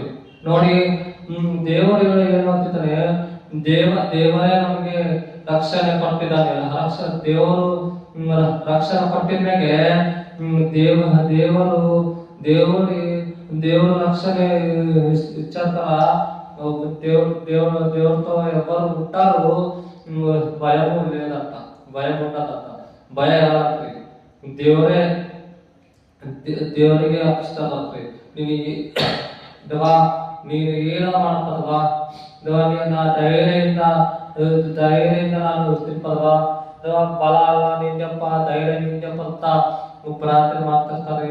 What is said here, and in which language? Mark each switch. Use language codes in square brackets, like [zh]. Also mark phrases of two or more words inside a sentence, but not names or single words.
[kn] ನೋಡಿ, ದೇವರು ಏನು ಅಂತಿದ್ದಾನೆ, ದೇವರೇ ನಮಗೆ ರಕ್ಷಣೆ ಕೊಟ್ಟಿದ್ದಾನೆ. ದೇವರು ರಕ್ಷಣೆ ಕೊಟ್ಟಿದ್ಮೇಲೆ ದೇವರು ರಕ್ಷಣೆ ಇಚ್ಛಾತರ ದೇವ್ರతో [te] ఎవరు ఉంటారు భయము లేదంట, భయం ఉండదంట. [kn] ಭಯ ಯಾರಾಗ್ರಿ? ದೇವರಿಗೆ ಅಪ್ಪಿಸ್ತದ್ರಿ. ದೇವಾ ನೀನು ಏನೋ ಮಾಡ್ತದವಾ, ದೇವಾ ನೀನು ಧೈರ್ಯದಿಂದ ನಾನು ಇರ್ತಿರ್ಪದವಾ, ದೇವಾ ಬಲ ಅಲ್ಲ ನಿಂದಪ್ಪ, ಧೈರ್ಯ ನಿಂದಪ್ಪ ಅಂತ ಪ್ರಾರ್ಥನೆ ಮಾಡ್ತಿರ್ತಾರೆ.